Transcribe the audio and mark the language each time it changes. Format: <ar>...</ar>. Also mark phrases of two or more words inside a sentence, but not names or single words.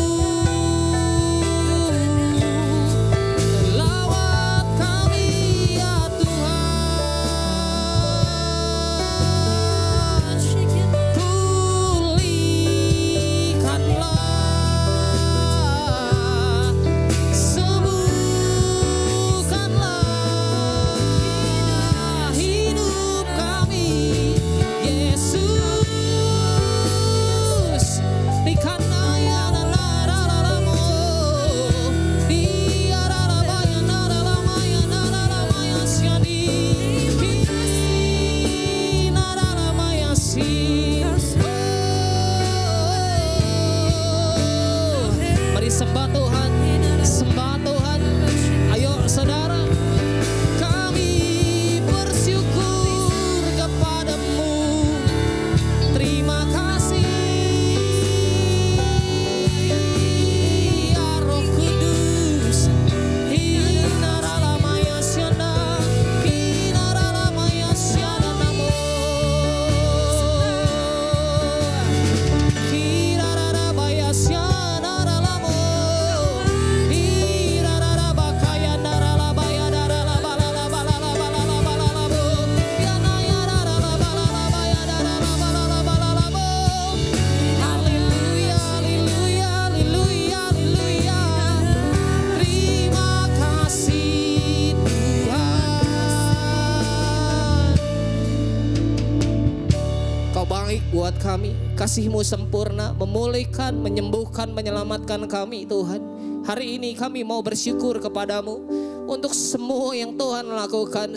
<id>Lawat kami ya Tuhan, pulihkanlah, sembuhkanlah hidup kami, Yesus. Dikanaya nalaralamo, diaralabaya naralamaya naralamaya siani, naralamaya si. Mari sembah Tuhan, sembah Tuhan. Ayo saudara, kami bersyukur kepadamu. Terima kasih ya Roh Kudus. Hinaralamaya syana, hinaralamaya syana namo. Hirarabaya syana ralamo, hirarabakaya naralabaya naralabalalabalalabalalabalabo, yanaya naralabalabaya naralabalabalabo. Haleluya, haleluya, haleluya, haleluya. Terima kasih Tuhan. Kau baik buat kami, kasih-Mu sempurna, memulihkan, menyembuhkan, menyelamatkan kami Tuhan. Hari ini kami mau bersyukur kepadamu untuk semua yang Tuhan lakukan.</id>